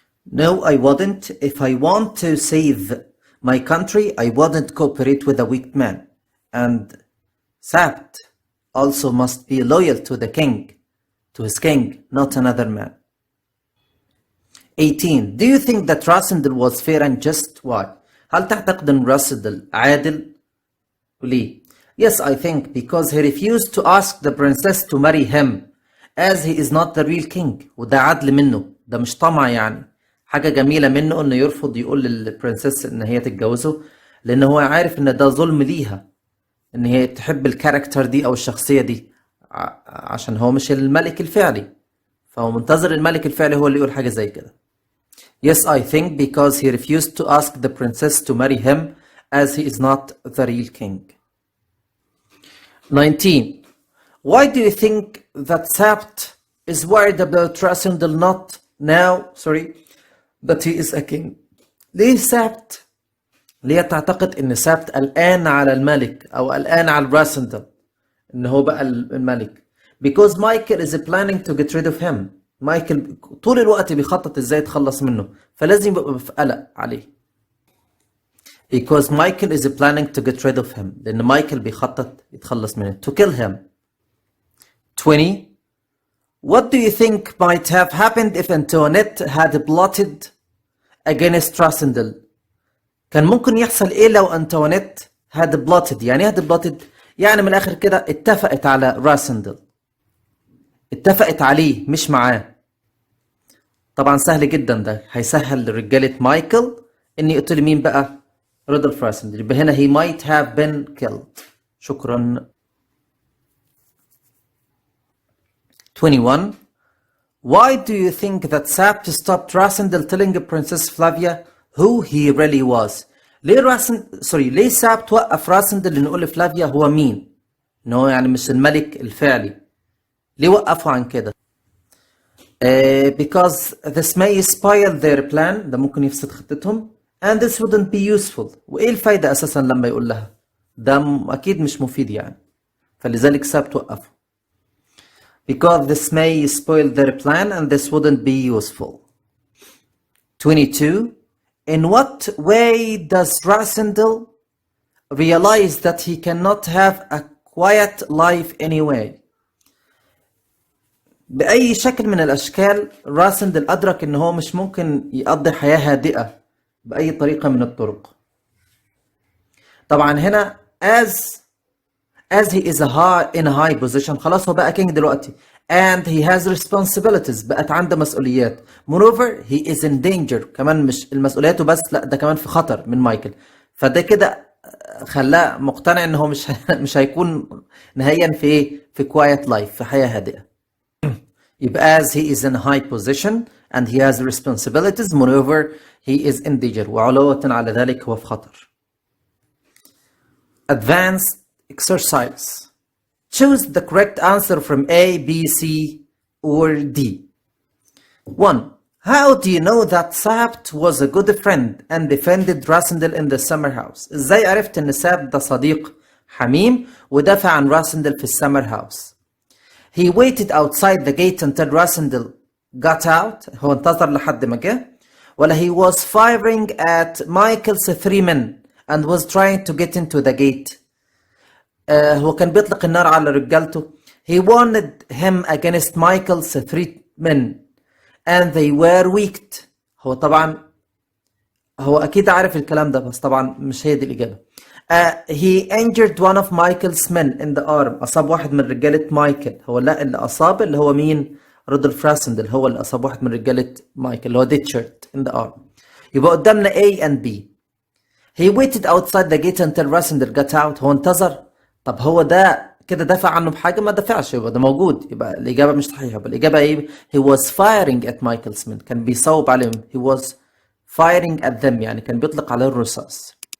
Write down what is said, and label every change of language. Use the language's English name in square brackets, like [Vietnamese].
[English] No, I wouldn't. If I want to save my country, I wouldn't cooperate with a weak man. And Sapt also must be loyal to the king, to his king, not another man. 18. Do you think that Rassendyll was fair and just? Why? [Arabic] هل تعتقد أن راسندل عادل؟ وليه؟ [English] Yes, I think because he refused to ask the princess to marry him as he is not the real king. [Arabic] وده عدل منه، ده مش طمع يعني. حاجة جميلة منه إنه يرفض يقول للبرنسس إن هي تتجوزه، لأن هو عارف إن ده ظلم ليها إن هي تحب الكاركتر دي أو الشخصية دي عشان هو مش الملك الفعلي، فهو منتظر الملك الفعلي هو اللي يقول حاجة زي كده. [English] Yes, I think because he refused to ask the princess to marry him as he is not the real king. 19. Why do you think that Sabt is worried about Rasundel not now, that he is a king? [Arabic] ليه سابت؟ ليه تعتقد ان سابت قلقان على الملك او قلقان على راسندل ان هو بقى الملك؟ [English] Because Michael is planning to get rid of him. [Arabic] مايكل طول الوقت بيخطط ازاي يتخلص منه، فلازم يبقى في قلق عليه. [English] Because Michael is planning to get rid of him. [Arabic] لأن مايكل بيخطط يتخلص منه. [English] To kill him. 20. What do you think might have happened if Antoinette had plotted against Rasundel? [Arabic] كان ممكن يحصل ايه لو أنطوانيت [English] had plotted؟ [Arabic] يعني ايه had plotted؟ يعني من الآخر كده اتفقت على راسندل. اتفقت عليه مش معاه. طبعا سهل جدا، ده هيسهل لرجالة مايكل ان يقتل مين بقى؟ رودولف راسندل. يبقى هنا [English] he might have been killed. [Arabic] شكرا. [English] 21. Why do you think that Sapt stopped Rasundel telling Princess Flavia who he really was? [Arabic] ليه سابت وقف راسندل انه يقول لفلافيا هو مين؟ ان هو يعني مش الملك الفعلي. ليه وقفوا عن كده؟ [English] Because this may spoil their plan. [Arabic] ده ممكن يفسد خطتهم. [English] And this wouldn't be useful. [Arabic] وايه الفايدة اساسا لما يقول لها؟ ده اكيد مش مفيد يعني. فلذلك سابت وقفوا. [English] Because this may spoil their plan and this wouldn't be useful. 22. In what way does Rasundel realize that he cannot have a quiet life anyway? [Arabic] بأي شكل من الأشكال راسندل أدرك إن هو مش ممكن يقضي حياة هادئة بأي طريقة من الطرق. طبعا هنا [English] as he is in a high position، [Arabic] خلاص هو بقى كينج دلوقتي. [English] And he has responsibilities، [Arabic] بقت عنده مسؤوليات. [English] Moreover he is in danger، [Arabic] كمان مش المسؤوليات بس، لا ده كمان في خطر من مايكل. فده كده خلاه مقتنع ان هو مش هيكون نهائيا في ايه؟ في [English] quiet life، [Arabic] في حياة هادئة. [English] يبقى as he is in a high position and he has responsibilities. Moreover he is in danger، [Arabic] وعلاوة على ذلك هو في خطر. [English] Advanced exercise. Choose the correct answer from A, B, C, or D. 1. How do you know that Sabt was a good friend and defended Rasundel in the summer house? [Arabic] ازاي عرفت ان سابت ده صديق حميم ودافع عن راسندل في السمر هاوس؟ [English] He waited outside the gate until Rasundel got out. [Arabic] هو انتظر لحد ما جه. [English] ولا he was firing at Michael's 3 men and was trying to get into the gate. [Arabic] هو كان بيطلق النار على رجالته. [English] He warned him against Michael's 3 men and they were weak. [Arabic] هو طبعا هو أكيد عارف الكلام ده، بس طبعا مش هي دي الإجابة. [English] He injured one of Michael's men in the arm. [Arabic] أصاب واحد من رجالة مايكل. هو لا، اللي أصاب اللي هو مين؟ رودولف راسندل هو اللي أصاب واحد من رجالة مايكل اللي هو ديتشارد [English] in the arm. [Arabic] يبقى قدامنا [English] A and B. He waited outside the gate until Rasundel got out. [Arabic] هو انتظر. طب هو ده كده دافع عنه بحاجة؟ ما دافعش، يبقى ده موجود. يبقى الإجابة مش صحيحة. يبقى الإجابة إيه؟ [English] He was firing at Michael's men. [Arabic] كان بيصوب عليهم. [English] He was firing at them، [Arabic] يعني كان بيطلق عليه الرصاص.